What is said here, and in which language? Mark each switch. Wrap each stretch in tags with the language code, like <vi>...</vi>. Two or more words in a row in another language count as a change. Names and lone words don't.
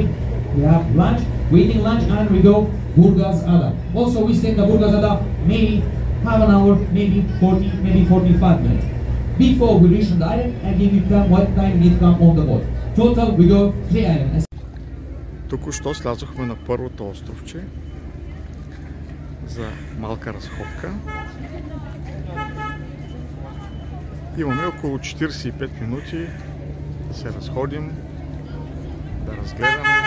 <en>We have lunch, we eating lunch, and we go Burgaz Ada. Also we stay in the Burgaz Ada maybe half an hour, maybe 40, maybe 45 minutes. Before we reach the island, I give you time what time you need to come on the boat. Total we go 3 islands.</en> <bg>Току-що слязохме на първото островче. за малка разходка. Имаме около 45 минути да се разходим, да разгледаме.</bg>